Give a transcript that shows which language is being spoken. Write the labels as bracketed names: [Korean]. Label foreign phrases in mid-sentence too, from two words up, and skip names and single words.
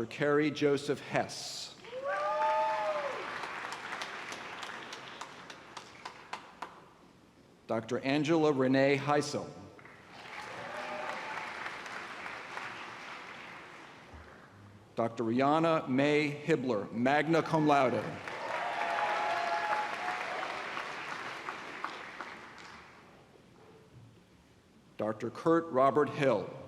[English] Carrie Joseph Hess. Dr. Angela Renee Heisel. Dr. Rihanna May Hibbler, [Latin] magna cum laude. [English] Dr. Kurt Robert Hill.